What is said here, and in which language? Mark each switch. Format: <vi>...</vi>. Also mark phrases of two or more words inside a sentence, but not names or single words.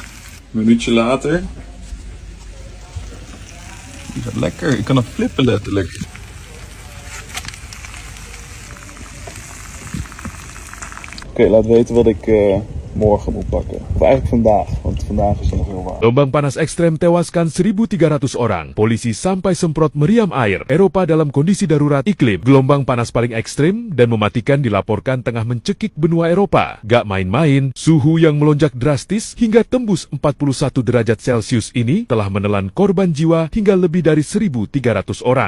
<nl>Een minuutje later. Die gaat lekker, ik kan hem flippen letterlijk. Oké, laat weten wat ik morgen moet pakken. Of eigenlijk vandaag, want vandaag is er nog heel warm.</nl> <id>Gelombang panas ekstrem tewaskan 1.300 orang. Polisi sampai semprot meriam air. Eropa dalam kondisi darurat iklim. Gelombang panas paling ekstrim dan mematikan dilaporkan tengah mencekik benua Eropa. Gak main-main, suhu yang melonjak drastis hingga tembus 41 derajat Celcius ini telah menelan korban jiwa hingga lebih dari 1.300 orang.</id>